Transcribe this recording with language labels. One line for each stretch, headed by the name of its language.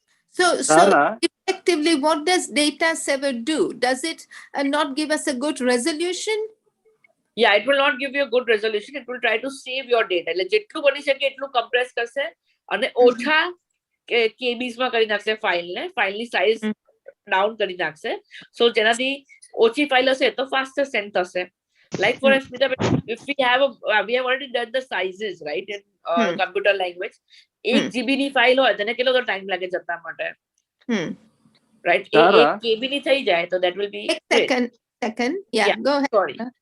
English: So effectively what does data saver do? Does it not give us a good resolution? Yeah, it will not give you a good resolution. It will try to save your data.
Gujarati: એટલે જેટલું બની શકે એટલું compress કરશે અને ઓછા KBs માં કરી નાખશે ફાઇલની સાઇઝ ડાઉન કરી નાખશે. સો જેનાથી ઓછી ફાઇલ હશે તો faster send થશે.
English: Like for Smita, if we have already done the sizes, right, in computer language,
Gujarati: 1 GB ની ફાઇલ હોય તેને કેટલો ટાઈમ લાગે જતા માટે,
English: right?
Gujarati: 1 KB ની થઈ જાય તો
English: that will be second. Yeah, go ahead. Sorry.